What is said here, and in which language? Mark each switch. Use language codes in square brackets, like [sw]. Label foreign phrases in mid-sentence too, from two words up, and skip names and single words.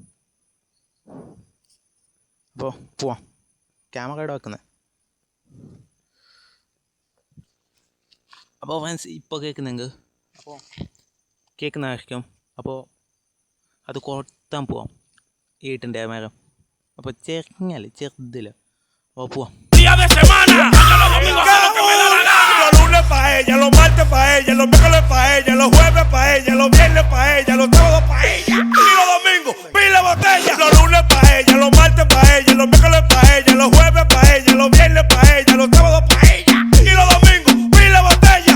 [ml] അപ്പോൾ പോവാം. ക്യാമറ ഇവിടെ വെക്കുന്നത്. അപ്പോൾ ഫ്രണ്ട്സ് ഇപ്പോൾ കേൾക്കുന്നെങ്കിൽ അപ്പോൾ കേൾക്കുന്നതായിരിക്കും. അപ്പോൾ അത് കൊത്താൻ പോവാം. ഈട്ടിൻ്റെ മരം. അപ്പോൾ ചെറുതില്ല. അപ്പോൾ പോവാം. [es] Los lunes pa' ella, los martes pa' ella, los miércoles pa' ella, los jueves pa' ella, los viernes pa' ella, los sábados pa' ella y los domingos pila botella. Los lunes pa' ella, los martes pa' ella, los miércoles pa' ella, los jueves pa' ella, los viernes pa' ella, los sábados pa' ella y los domingos pila botella.